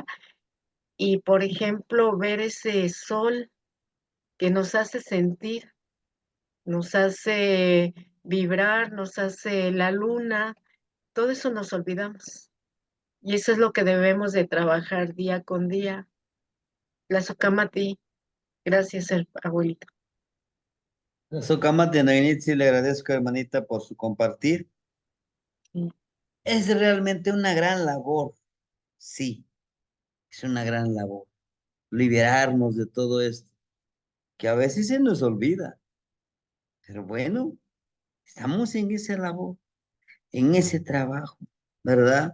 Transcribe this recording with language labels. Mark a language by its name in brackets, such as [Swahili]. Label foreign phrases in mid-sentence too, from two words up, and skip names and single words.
[Spanish] Y, por ejemplo, ver ese sol que nos hace sentir, nos hace vibrar, nos hace la luna, todo eso nos olvidamos. Y eso es lo que debemos de trabajar día con día. La Sukamati, gracias, abuelito. Socamate Nainitsi, le agradezco, hermanita, por su compartir. Sí. Es realmente una gran labor, sí, es una gran labor. Liberarnos de todo esto, que a veces se nos olvida. Pero bueno, estamos en esa labor, en ese trabajo, ¿verdad?